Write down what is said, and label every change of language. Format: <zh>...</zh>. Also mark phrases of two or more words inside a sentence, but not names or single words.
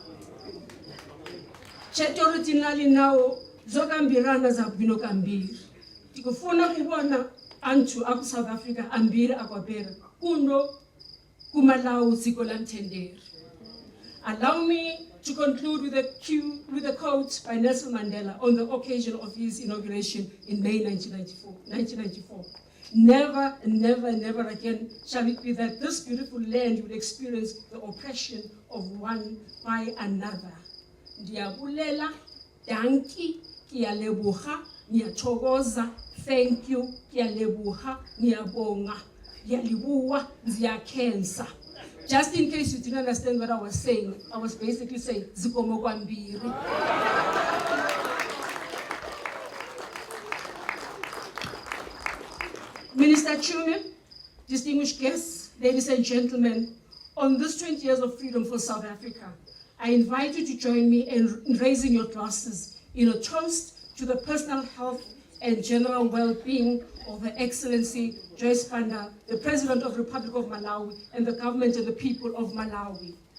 <ny>Chetoro tinali nawo zokambirana za bwino kambiri. Tikufuna kubona anthu aku South Africa ambiri akwapera kuno kumalawi dziko la mtendere.</ny> <en>Allow me to conclude with a quote by Nelson Mandela on the occasion of his inauguration in May 1994. Never, never, never again shall it be that this beautiful land will experience the oppression of one by another. Ndiyabulela, danki, kiyalebuha, niyathokoza, thank you, kiyalebuha, niyabonga, kiyalibuwa, nziyakensa. Just in case you didn't understand what I was saying, I was basically saying,</en> <ny>zikomo kwambiri.</ny> <en>Minister Chume, distinguished guests, ladies and gentlemen, on this 20 years of freedom for South Africa, I invite you to join me in raising your glasses in a toast to the personal health and general well-being of Her Excellency Joyce Panda, the President of the Republic of Malawi, and the government and the people of Malawi.</en>